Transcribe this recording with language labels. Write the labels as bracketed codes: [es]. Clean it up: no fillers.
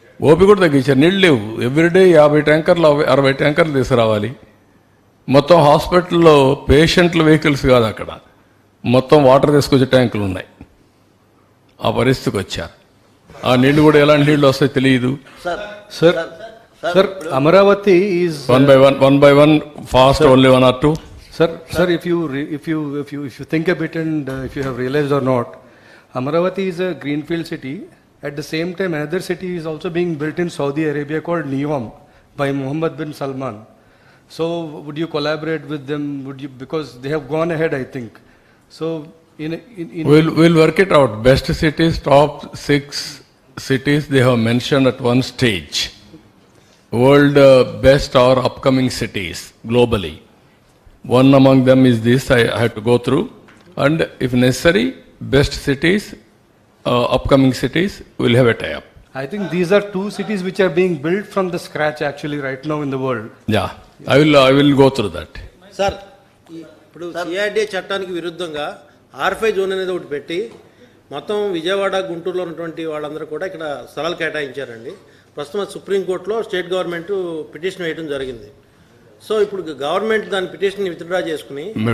[te] OP కూడా తగ్గించారు. నీళ్ళు లేవు. ఎవ్రీడే 50 ట్యాంకర్లు 60 ట్యాంకర్లు తీసుకురావాలి. మొత్తం హాస్పిటల్లో పేషెంట్ల వెహికల్స్ కాదు, అక్కడ మొత్తం వాటర్ తీసుకొచ్చే ట్యాంకులు ఉన్నాయి. ఆ పరిస్థితికి వచ్చారు. ఆ నీళ్లు కూడా ఎలాంటి నీళ్లు వస్తాయో తెలియదు. [en] Sir, Amaravati is one by one, fast, sir, only 1 or 2. Sir, if you think a bit and if you have realized or not, Amaravati is a greenfield city. At the same time, another city is also being built in Saudi Arabia called Neom. by Mohammed bin Salman. So would you collaborate with them? Would you, because they have gone ahead, I think. So in We'll work it out. Best cities, top 6 cities they have mentioned at one stage. World best or upcoming cities globally. One among them is this I have to go through. And if necessary, best cities, upcoming cities, we'll have a tie-up. I think these are 2 cities which are being built from the scratch actually right now in the world. Yeah, I will go through that. [te] Sir ఇప్పుడు CRDA చట్టానికి విరుద్ధంగా R5 zone అనేది ఒకటి పెట్టి మొత్తం విజయవాడ గుంటూరులో ఉన్నటువంటి వాళ్ళందరూ కూడా ఇక్కడ స్థలాలు కేటాయించారండి. ప్రస్తుతం సుప్రీంకోర్టులో స్టేట్ గవర్నమెంట్ పిటిషన్ వేయడం జరిగింది. సో ఇప్పుడు గవర్నమెంట్ దాని పిటిషన్ విత్డ్రా చేసుకుని